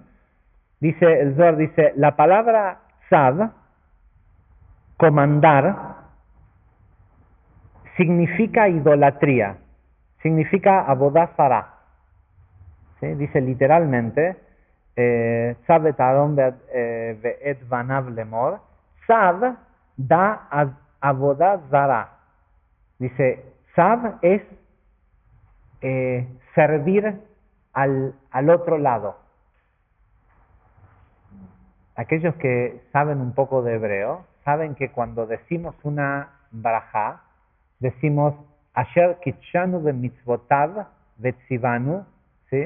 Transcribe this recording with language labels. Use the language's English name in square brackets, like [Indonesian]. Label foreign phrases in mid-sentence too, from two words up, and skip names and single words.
[Spanish] Dice el Zohar, dice, la palabra Sad, comandar, significa idolatría, significa [Hebrew] עבודה זרה. [Spanish] ¿Sí? Dice literalmente, [Hebrew] צו את אהרן ואת בניו לאמר, צו דא עבודה זרה. [Spanish] Dice, Sad es servir al otro lado. Aquellos que saben un poco de hebreo, saben que cuando decimos una brajá, decimos [Hebrew] אשר קדשנו במצוותיו וצונו, [Spanish] ¿sí?